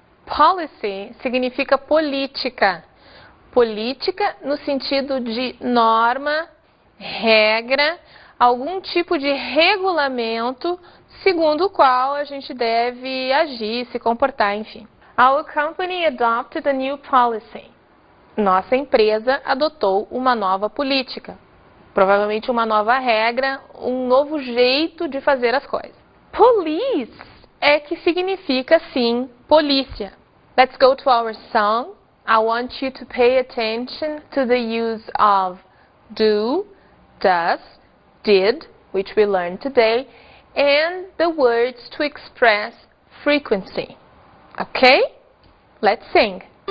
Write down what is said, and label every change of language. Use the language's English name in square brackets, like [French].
[Portuguese] Policy significa política. Política no sentido de norma, regra, algum tipo de regulamento segundo o qual a gente deve agir, se comportar, enfim. [English] Our company adopted a new policy. [Portuguese] Nossa empresa adotou uma nova política. Provavelmente uma nova regra, um novo jeito de fazer as coisas. Police é que significa, sim, polícia. [English] Let's go to our song. I want you to pay attention to the use of do, does, did, which we learned today, and the words to express frequency. Okay? Let's sing.